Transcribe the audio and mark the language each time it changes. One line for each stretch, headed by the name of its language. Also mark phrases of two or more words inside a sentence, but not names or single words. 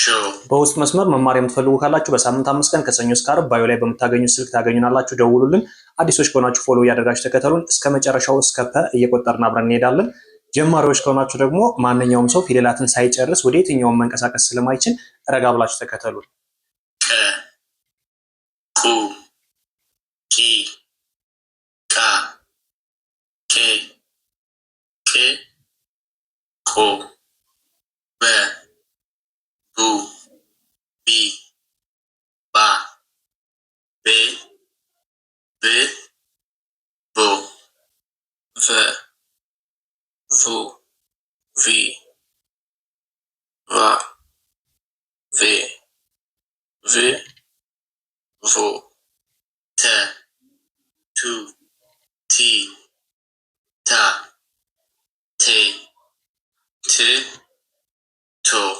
Amharic: በውስጥ መስመር መማር የምትፈልጉ ካላችሁ በሳምንት 5 ቀን ከሰኞ እስከ ዓርብ ባዮ ላይ በምታገኙት ስልክ ታገኙናላችሁ። ደውሉልን። አዲሶች ከሆናችሁ ፎሎ እያደረጋችሁ ተከተሉን። እስከ መጨረሻው እስከ ፐ እየቆጠርን አብረን እንሄዳለን። ጀማሪዎች ከሆናችሁ ደግሞ ማንኛውም ሰው ፊደላትን ሳይጨርስ ወደ የትኛውም መንቀሳቀስ ስለማይችል ረጋ ብላችሁ ተከተሉን። ቀ፣ ቁ፣ ቂ፣ ቃ፣ ቄ፣ ቅ፣ ቆ፣ በ፣ ቡ፣ ቢ፣ ባ፣ ቤ፣ ብ፣ ቦ፣ ቨ፣ ቮ፣ ቪ፣ ቫ፣ ቬ፣ ቭ፣ ቮ፣ ተ፣ ቱ፣ ቲ፣ ታ፣ ቴ፣ ት፣ ቶ፣